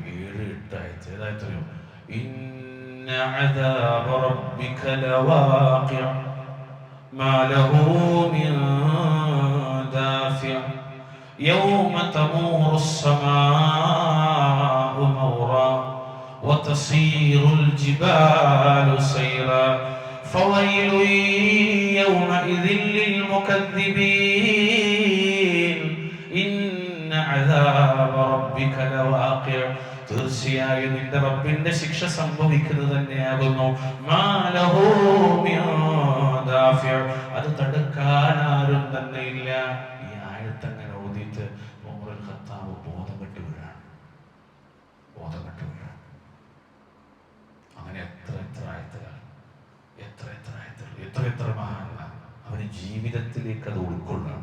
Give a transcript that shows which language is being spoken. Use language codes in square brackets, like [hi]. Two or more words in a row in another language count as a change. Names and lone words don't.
[ml] 7-8 ആയത്ത്. ഏതായത്തറിയോ? [ar] إن عذاب ربك لواقع ما له من دافع يوم تمور السماء مورا وتصير الجبال سيرا فويل يومئذ للمكذبين إن عذاب ربك لواقع [ml] തീർച്ചയായും നിന്റെ റബ്ബിന്റെ ശിക്ഷ സംഭവിക്കുന്നത് തന്നെയാകുന്നു. അത് തടുക്കാൻ ആരും തന്നെ ഇല്ല. ഈ ആയത്തങ്ങനെ ഓതിയിട്ട് ഉമറുൽ ഖത്താബ് ബോധം കെട്ട് വീഴാണ്. അങ്ങനെ എത്ര ആയത്തുകൾ, എത്ര മഹാന്മാർ അവന് ജീവിതത്തിലേക്ക് അത് ഉൾക്കൊള്ളാൻ.